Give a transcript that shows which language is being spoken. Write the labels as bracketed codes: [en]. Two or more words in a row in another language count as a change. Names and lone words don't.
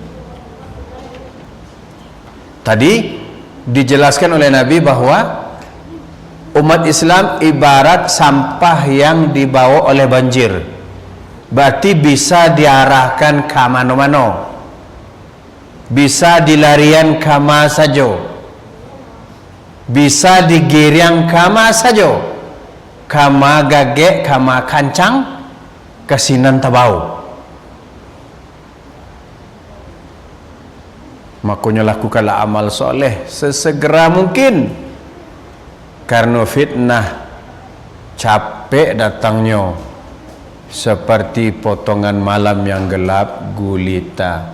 [id] Tadi dijelaskan oleh Nabi bahwa umat Islam ibarat sampah yang dibawa oleh banjir. Berarti bisa diarahkan ke mana-mana, bisa [min] dilarian kama saja, [id] bisa [min] digiring kama saja, kama gagek, kama kancang, kasinan tabau. [id] Makanya lakukanlah amal soleh sesegera mungkin, karena fitnah capek datangnya seperti potongan malam yang gelap gulita.